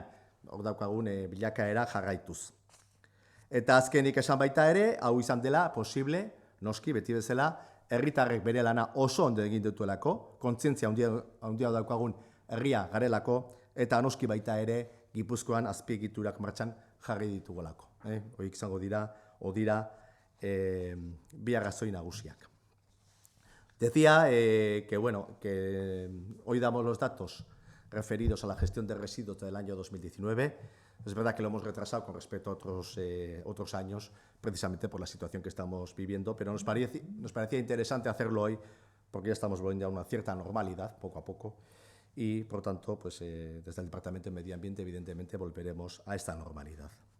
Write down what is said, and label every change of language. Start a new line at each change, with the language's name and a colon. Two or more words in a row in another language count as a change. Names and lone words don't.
Basque: Hor daukagun bilakaera jarraituz. Eta azkenik esan baita ere, hau izan dela posible, noski, beti bezala, herritarrek bere lana oso ondo egin dutuelako, kontzientzia handia daukagun herria garelako, eta noski baita ere, Gipuzkoan azpiegiturak martxan jarri ditugolako. Horiek izango dira, bi arrazoi nagusiak.
Spanish: Decía que hoy damos los datos referidos a la gestión de residuos del año 2019. Es verdad que lo hemos retrasado con respecto a otros años, precisamente por la situación que estamos viviendo, pero nos parecía interesante hacerlo hoy porque ya estamos volviendo a una cierta normalidad, poco a poco, y por tanto, desde el Departamento de Medio Ambiente, evidentemente, volveremos a esta normalidad.